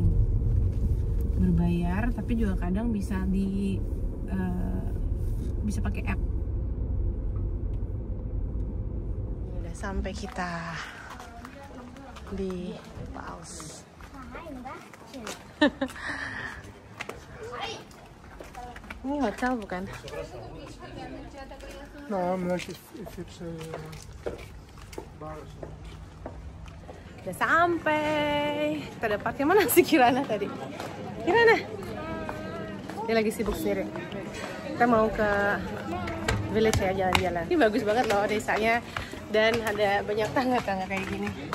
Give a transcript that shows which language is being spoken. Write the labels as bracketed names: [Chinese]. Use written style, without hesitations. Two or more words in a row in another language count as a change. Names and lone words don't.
[Indonesian] Berbayar, tapi juga kadang bisa bisa pakai app. Udah sampai kita di Pals. Ini hotel bukan? Nou, maar if it's bar. Udah sampai. Kita ada parkir. Mana si Kirana tadi? Kirana? Dia lagi sibuk sendiri. Kita mau ke village ya, jalan-jalan. Ini bagus banget loh desanya. Dan ada banyak tangga-tangga kayak gini.